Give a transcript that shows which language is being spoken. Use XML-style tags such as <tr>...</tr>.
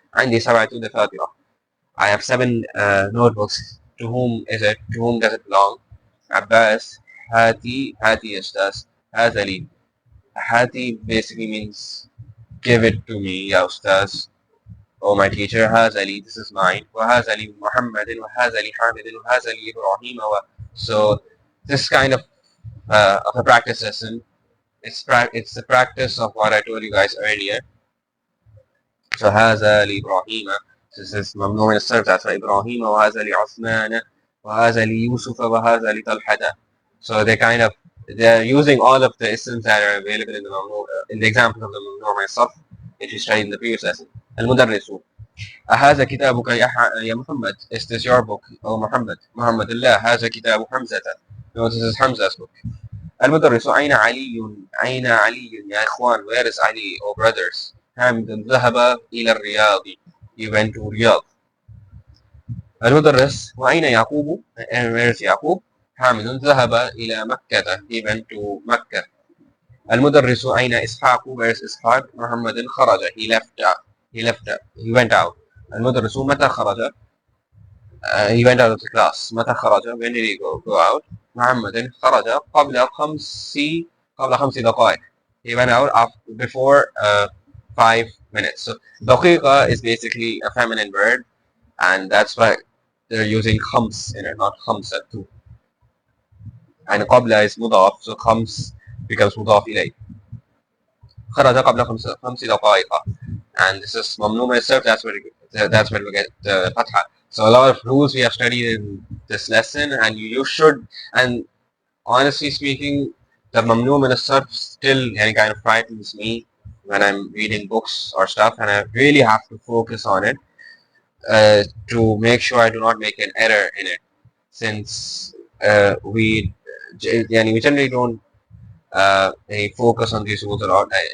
<ar>عندي سبعة دفاتر.</ar> <en>I have seven notebooks. To whom is it? To whom does it belong? Abbas.</en> <ar>Hati Ustaz. هذا لي.</ar> <en>Hati basically means give it to me, ya Ustaz. Oh, my teacher.</en> <ar>هذا لي.</ar> <en>This is mine.</en> <ar>وهذا لي محمد وهذا لي حامد وهذا لي إبراهيم.</ar> <en>So this kind of a practice lesson. It's the practice of what I told you guys earlier.</en> <ar>So هذا لإبراهيم. This is ممنوع من الصرف. That's why إبراهيم وهذا لعثمان وهذا ليوسف وهذا لطلحة.</ar> <en>So they're using all of the isms that are available in the in the examples of the ممنوع من الصرف, which we studied in the previous lesson.</en> <ar>المدرس. هذا كتابك يا محمد.</ar> <en>Is this your book? Oh Muhammad.</en> <ar>محمد الله. هذا كتاب حمزة.</ar> <en>No, this is Hamza's book.</en> <ar>المدرس أين علي؟ أين علي يا إخوان؟</ar> <en>Where is Ali? Oh brothers.</en> <ar>حامد ذهب إلى الرياض.</ar> <en>He went to Riyadh.</en> <ar>المدرس وأين يعقوب؟</ar> <en>And where is</en> <ar>يعقوب؟ حامد ذهب إلى مكة.</ar> <en>He went to مكة.</en> <ar>المدرس أين إسحاق؟</ar> <en>Where is</en> <ar>إسحاق؟ محمد خرج.</ar> <en>He went out.</en> <ar>المدرس متى خرج؟</ar> <en>He went out of the class.</en> <ar>متى خرج?</ar> <en>When did he go out?</en> <ar>محمد خرج قبل خمس دقائق.</ar> <en>He went out before 5 minutes. So دقيقة is basically a feminine word, and that's why they're using خمس in it, not خمسة too. And قبل is مضاف, so خمس becomes مضاف إليه.</en> <ar>خرج قبل خمس دقائق.</ar> <en>And this is ممنوع من الصرف. That's where we get the fatha. So a lot of rules we have studied in this lesson, and you should, and honestly speaking, the mamnu min as-sarf still any kind of frightens me when I'm reading books or stuff, and I really have to focus on it to make sure I do not make an error in it, since we generally don't focus on these rules a lot.</en>